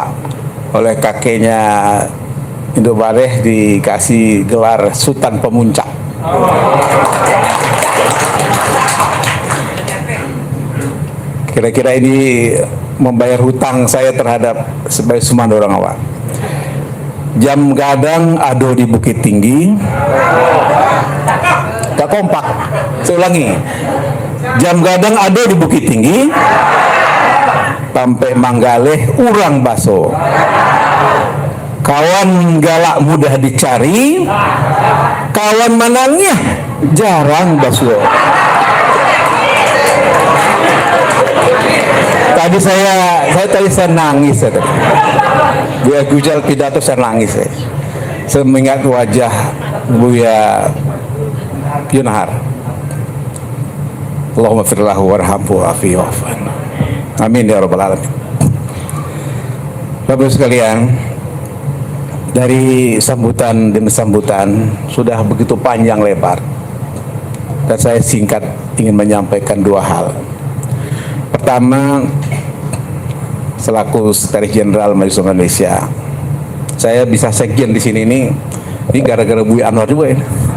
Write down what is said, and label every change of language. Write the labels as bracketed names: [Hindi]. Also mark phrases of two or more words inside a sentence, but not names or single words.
[Indonesian] Oleh kakeknya Indo Bareh dikasih gelar Sultan Pemuncak. Kira-kira ini membayar hutang saya terhadap sebagai [Minangkabau] Sumandu orang awak. Jam gadang ado di Bukit Tinggi. [Indonesian] Tak kompak. Saya ulangi. [Minangkabau] Jam gadang ado di Bukit Tinggi. Sampai Manggaleh urang baso. Kawan galak mudah dicari. Kawan manangnya jarang baso. [Indonesian] Tadi saya nangis ya, tadi. Buya Gujal pidato saya nangis ya. Saya mengingat wajah Buya Yunahar. [Arabic] اللهم اغفر له وارحمه وعافه واعف عنه. آمين يا رب العالمين. [Indonesian] Bapak sekalian, dari sambutan demi sambutan sudah begitu panjang lebar, dan saya singkat ingin menyampaikan dua hal. Pertama, selaku Sekretaris Jenderal Majelis Ulama Indonesia, saya bisa sekjen di sini ini gara-gara Buya Anwar juga ini.